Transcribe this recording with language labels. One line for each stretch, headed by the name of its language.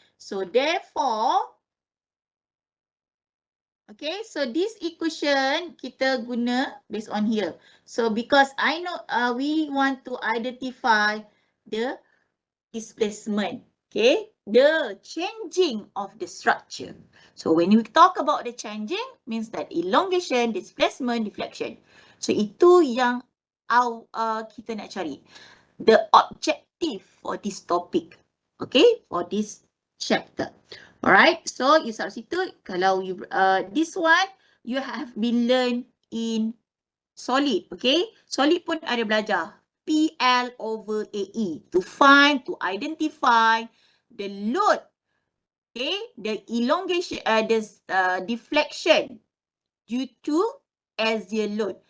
English: So therefore, okay, so this equation
Malay: kita guna
English: based on here. So because I know we want to identify the displacement. Okay, the changing of the structure. So when we talk about the changing, means that elongation, displacement, deflection.
Malay: So itu yang kita nak cari.
English: The objective for this topic. Okay, for this chapter. Alright, so you substitute.
Malay: Kalau
English: you this one you have been learned in solid. Okay, solid
Malay: pun ada belajar.
English: PL over AE to find, to identify the load, okay, the elongation, the deflection due to axial load.